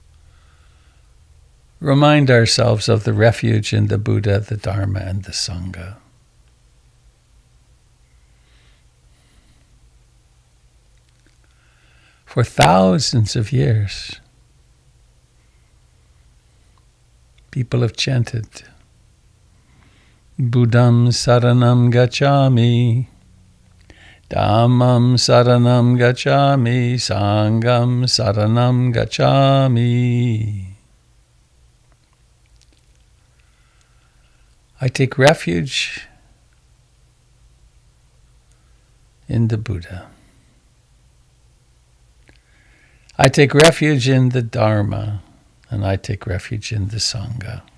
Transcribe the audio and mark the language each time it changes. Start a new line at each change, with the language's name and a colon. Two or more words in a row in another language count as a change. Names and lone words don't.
English: remind ourselves of the refuge in the Buddha, the Dharma, and the Sangha. For thousands of years, people have chanted,
Pali: Buddham saranam gacchami, Dhammam saranam gacchami, Sangham saranam gacchami.
English: I take refuge in the Buddha. I take refuge in the Dharma, and I take refuge in the Sangha.